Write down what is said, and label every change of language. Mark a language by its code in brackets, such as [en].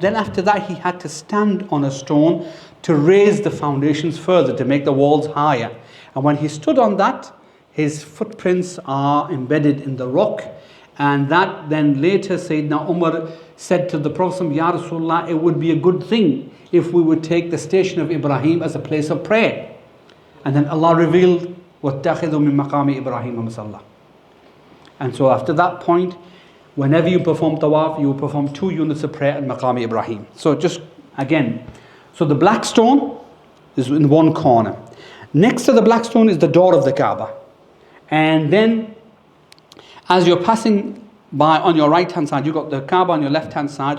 [en] Then after that, he had to stand on a stone to raise the foundations further, to make the walls higher. And when he stood on that, his footprints are embedded in the rock, and that then later Sayyidina Umar said to the Prophet, Ya Rasulullah, it would be a good thing if we would take the station of Ibrahim as a place of prayer. [ar] And then Allah revealed, وَاتَّخِذُوا مِن مَقَامِ إِبْرَاهِيمَ مُصَلَّى. [en] And so after that point, whenever you perform tawaf, you perform 2 units of prayer at Maqam Ibrahim. So just again, so the black stone is in one corner. Next to the black stone is the door of the Kaaba. And then, as you're passing by on your right hand side, you've got the Kaaba on your left hand side.